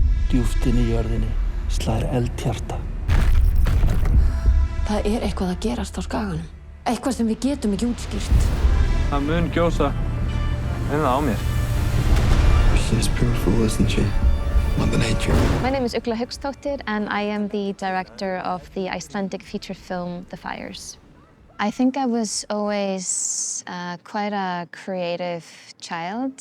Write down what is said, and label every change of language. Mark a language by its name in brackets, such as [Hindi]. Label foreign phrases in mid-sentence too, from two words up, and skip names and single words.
[Icelandic] Djúpt inni í jörðinni slær eldhjarta. Það eitthvað að gerast á skaganum. Eitthvað sem við getum ekki útskýrt. Það mun gjósa það á mér. [English] She's beautiful, isn't she? Mother Nature. My name is Ugla Hauksdóttir and I am the director of the Icelandic feature film, The Fires. I think I was always quite a creative child.